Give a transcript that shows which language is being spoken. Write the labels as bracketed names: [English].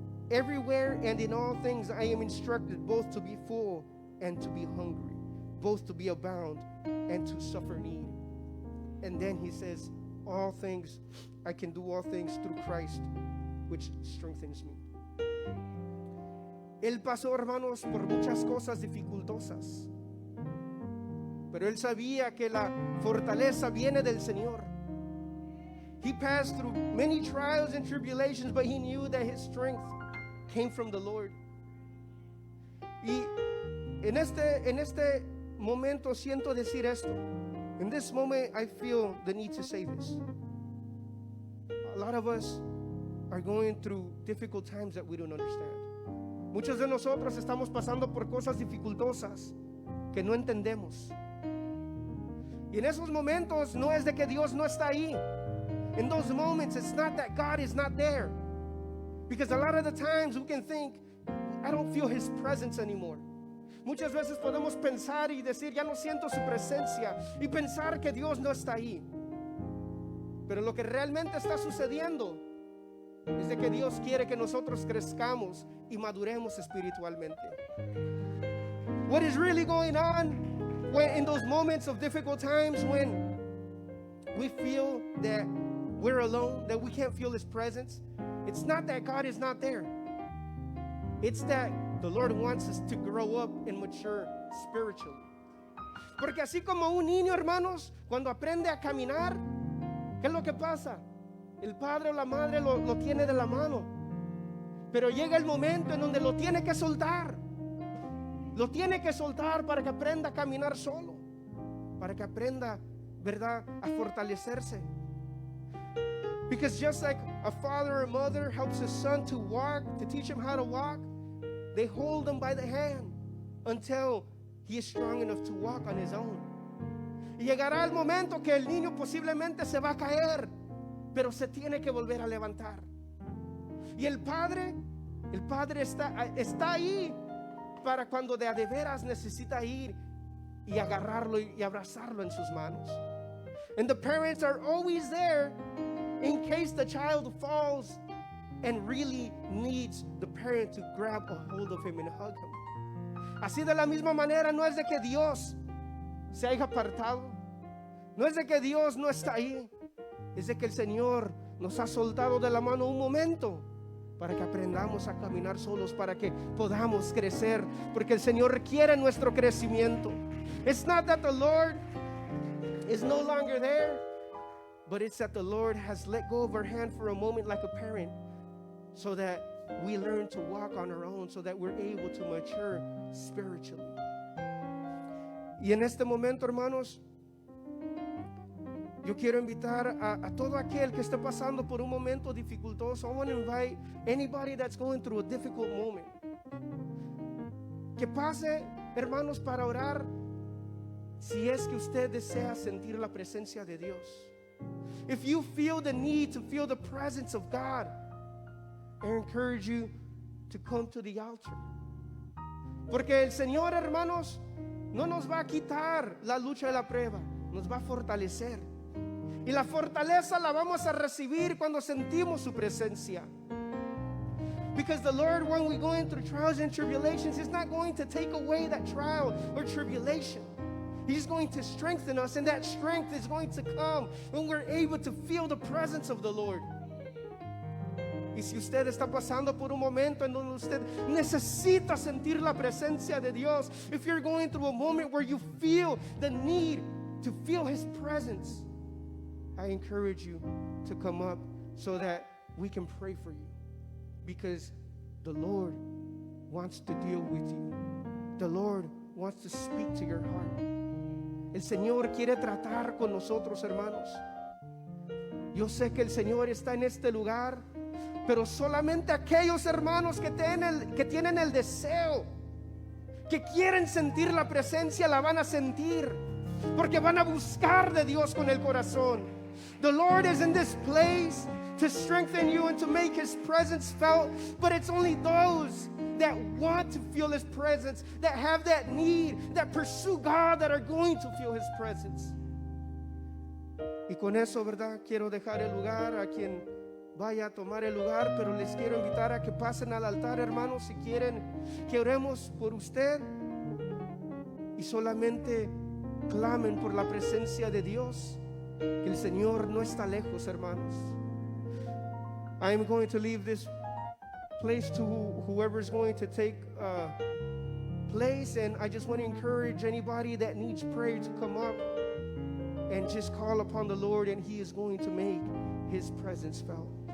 [English] Everywhere and in all things I am instructed both to be full and to be hungry, both to be abound and to suffer need. And then he says, all things, I can do all things through Christ, which strengthens me. [Spanish] Él pasó, hermanos, por muchas cosas dificultosas, pero él sabía que la fortaleza viene del Señor. [English] He passed through many trials and tribulations, but he knew that his strength came from the Lord. [Spanish] Y en este momento siento decir esto. [English] In this moment, I feel the need to say this. A lot of us are going through difficult times that we don't understand. [Spanish] Muchos de nosotros estamos pasando por cosas dificultosas que no entendemos. Y en esos momentos no es de que Dios no está ahí. [English] In those moments, it's not that God is not there. Because a lot of the times we can think, I don't feel His presence anymore. [Spanish] Muchas veces podemos pensar y decir, ya no siento su presencia, y pensar que Dios no está ahí. Pero lo que realmente está sucediendo es de que Dios quiere que nosotros crezcamos y maduremos espiritualmente. [English] What is really going on when in those moments of difficult times when we feel that we're alone, that we can't feel His presence? It's not that God is not there. It's that the Lord wants us to grow up and mature spiritually. [Spanish] Porque así como un niño, hermanos, cuando aprende a caminar, ¿qué es lo que pasa? El padre o la madre lo tiene de la mano. Pero llega el momento en donde lo tiene que soltar. Lo tiene que soltar para que aprenda a caminar solo. Para que aprenda, ¿verdad?, a fortalecerse. [English] Because just like a father or mother helps his son to walk, to teach him how to walk, they hold him by the hand until he is strong enough to walk on his own. [Spanish] Y llegará el momento que el niño posiblemente se va a caer, pero se tiene que volver a levantar. Y el padre está ahí para cuando de a de veras necesita ir y agarrarlo y abrazarlo en sus manos. [English] And the parents are always there in case the child falls and really needs the parent to grab a hold of him and hug him. [Spanish] Así de la misma manera, no es de que Dios se haya apartado, no es de que Dios no está ahí, es de que el Señor nos ha soltado de la mano un momento para que aprendamos a caminar solos, para que podamos crecer, porque el Señor requiere nuestro crecimiento. [English] It's not that the Lord is no longer there, but it's that the Lord has let go of our hand for a moment like a parent, so that we learn to walk on our own, so that we're able to mature spiritually. [Spanish] Y en este momento, hermanos, yo quiero invitar a todo aquel que esté pasando por un momento dificultoso. [English] I want to invite anybody that's going through a difficult moment. [Spanish] Que pase, hermanos, para orar, si es que usted desea sentir la presencia de Dios. [English] If you feel the need to feel the presence of God, I encourage you to come to the altar. [Spanish] Porque el Señor, hermanos, no nos va a quitar la lucha de la prueba, nos va a fortalecer. Y la fortaleza la vamos a recibir cuando sentimos su presencia. [English] Because the Lord, when we're going through trials and tribulations, is not going to take away that trial or tribulation. He's going to strengthen us, and that strength is going to come when we're able to feel the presence of the Lord. [Spanish] Y si usted está pasando por un momento en donde usted necesita sentir la presencia de Dios, [English] if you're going through a moment where you feel the need to feel His presence, I encourage you to come up so that we can pray for you, because the Lord wants to deal with you. The Lord wants to speak to your heart. [Spanish] El Señor quiere tratar con nosotros, hermanos. Yo sé que el Señor está en este lugar, pero solamente aquellos hermanos que tienen el deseo, que quieren sentir la presencia, la van a sentir, porque van a buscar de Dios con el corazón. [English] The Lord is in this place to strengthen you and to make His presence felt, but it's only those that want to feel His presence, that have that need, that pursue God, that are going to feel His presence. [Spanish] Y con eso, ¿verdad? Quiero dejar el lugar a quien vaya a tomar el lugar, pero les quiero invitar a que pasen al altar, hermanos, si quieren que oremos por usted, y solamente clamen por la presencia de Dios, que el Señor no está lejos, hermanos. [English] I am going to leave this place to whoever is going to take place, and I just want to encourage anybody that needs prayer to come up and just call upon the Lord, and He is going to make His presence felt.